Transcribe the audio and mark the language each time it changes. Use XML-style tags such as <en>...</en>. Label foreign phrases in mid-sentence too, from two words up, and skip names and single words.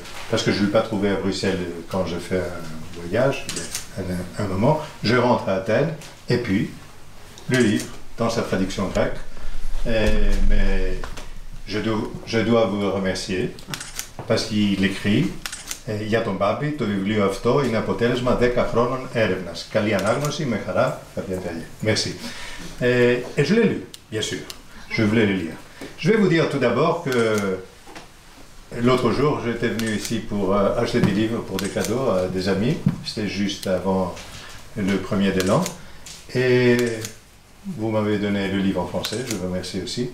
<fr>Parce que je ne l'ai pas trouvé à Bruxelles quand je fais un voyage, il y a un moment. Je rentre à Athènes, et puis, le livre, dans sa traduction grecque. Mais je dois vous remercier, parce qu'il écrit</fr> <el>«Για τον Μπάμπη, το βιβλίο αυτό είναι αποτέλεσμα 10 χρόνων έρευνας. Καλή ανάγνωση, με χαρά,</el> <fr>Fabien Perrier». Merci. Et je l'ai lu, bien sûr. Je voulais le lire. Je vais vous dire tout d'abord que l'autre jour, j'étais venu ici pour acheter des livres pour des cadeaux à des amis. C'était juste avant le 1er de l'an. Et vous m'avez donné le livre en français, je vous remercie aussi.</fr>